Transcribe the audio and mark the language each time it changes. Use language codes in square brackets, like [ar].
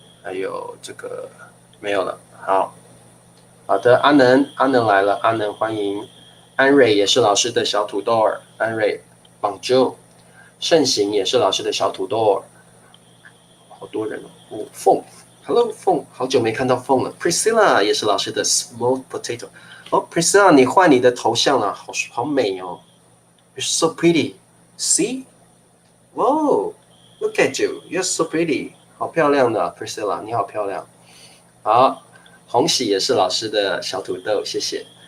[zh] 还有这个没有了。好的，阿能来了，阿能欢迎。安蕊也是老师的小土豆儿，安蕊 [fr] Bonjour。 [zh] 盛行也是老师的小土豆儿，好多人哦。凤Hello 凤，好久没看到凤了。 Priscilla 也是老师的 [en] small potato。 [zh] 哦 ，Priscilla 你换你的头像了，好美哦。 [en] You're so pretty. See? Whoa, look at you. You're so pretty. [zh] 好漂亮的 Priscilla， 你好漂亮。好，红喜也是老师的小土豆，谢谢。